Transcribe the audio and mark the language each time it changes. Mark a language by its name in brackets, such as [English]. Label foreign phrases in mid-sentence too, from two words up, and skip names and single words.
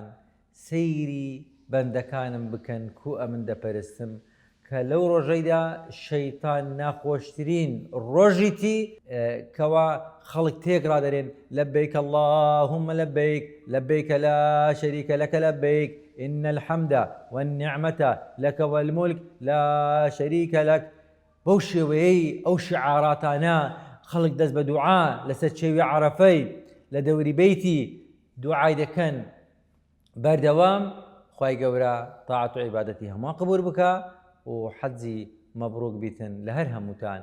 [Central Kurdish] سەیری بەندەکانم بکەن کو ئەمن دەپەرستم، کە لەو ڕۆژەیدا شەیتان ناخۆشترین ڕۆژیتی کەوا خەڵک تێک ڕادەرێن [Arabic] لەبەیک اللهم لەبەیک لەبەیک لا شەریکە لەکە لەبەیک إن الحمد والنعمة لك والملك لا شريك لك. [Central Kurdish] بەو شێوەیەی ئەو شعاراتانە خەڵک دەست بە دوعا لەسەر چێوی عەرەفەی لە دەوری بەیتی دوعای دەکەن بەردەوام. خوای گەورە تاعەت و عیبادەتی هەمووان قبول بکە و حەجی مەبڕوک بیتن لە هەر هەمووتان.